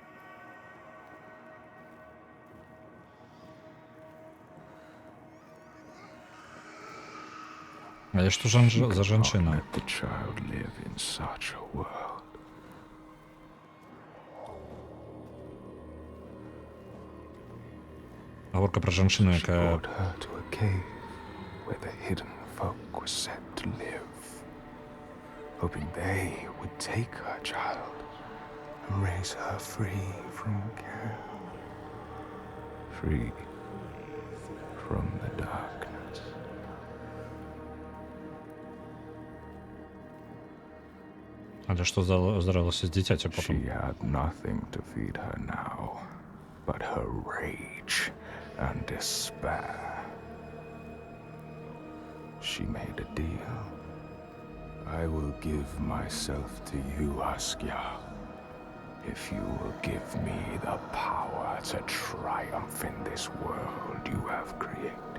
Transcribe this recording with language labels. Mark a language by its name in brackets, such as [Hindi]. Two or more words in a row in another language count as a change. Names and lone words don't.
[Belarusian] Але што за жанчына? Гаворка пра жанчыну, якая... [English] Hoping they would take her child and raise her free from care, free from the darkness. [Belarusian] Але што здарылася з дзіцяцем потым? [English] She had nothing to feed her now, but her rage and despair. She made a deal. I will give myself to you, Askia, if you will give me the power to triumph in this world you have created.